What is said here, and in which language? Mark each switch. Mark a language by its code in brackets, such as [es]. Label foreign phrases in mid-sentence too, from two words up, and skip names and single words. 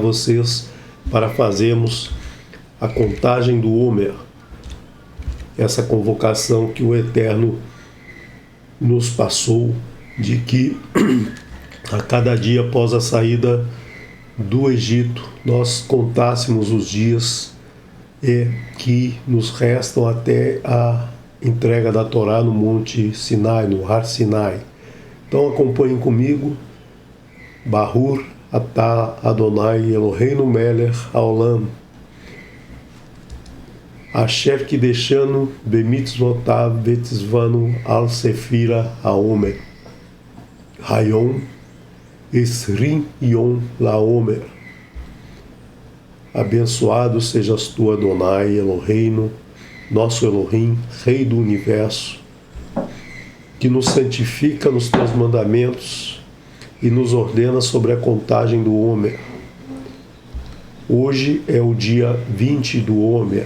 [pt] vocês para fazermos a contagem do Homer, essa convocação que o Eterno nos passou de que a cada dia após a saída do Egito nós contássemos os dias que nos restam até a entrega da Torá no Monte Sinai, no Har Sinai. Então acompanhem comigo. [he] ברוך אתה אדוני אלוהינו מלך העולם אשר קידשנו במצוותיו וציוונו על ספירת העומר היום עשרים יום לעומר. [pt] Abençoado sejas tu, [he] אדוני אלוהינו, [pt] nosso Elohim, Rei do Universo, que nos santifica nos teus mandamentos e nos ordena sobre a contagem do Homer. Hoje é o dia 20 do Homer.